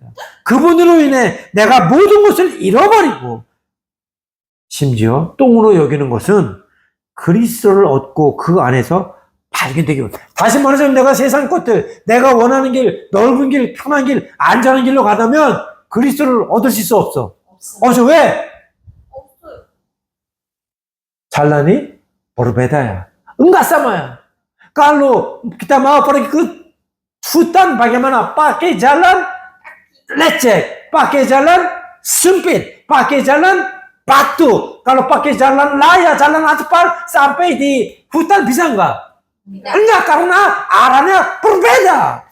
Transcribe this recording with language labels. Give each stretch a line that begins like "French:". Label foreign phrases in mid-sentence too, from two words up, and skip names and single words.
Korean: 그분으로 인해 내가 모든 것을 잃어버리고 심지어 똥으로 여기는 것은 그리스도를 얻고 그 안에서 발견되기. 다시 말해서 내가 세상 것들, 내가 원하는 길, 넓은 길, 편한 길, 안전한 길로 가다면 그리스도를 얻을 수 없어. 없어요. 왜? 없어요. 잘나니? 보르베다야. 응가사마야.
Indonesian: Kalau kita mau pergi ke hutan, bagaimana? Pakai jalan lecek, pakai jalan sempit, pakai jalan batu. Kalau pakai jalan raya, jalan aspal, sampai di hutan bisa enggak? Enggak, karena arahnya berbeda.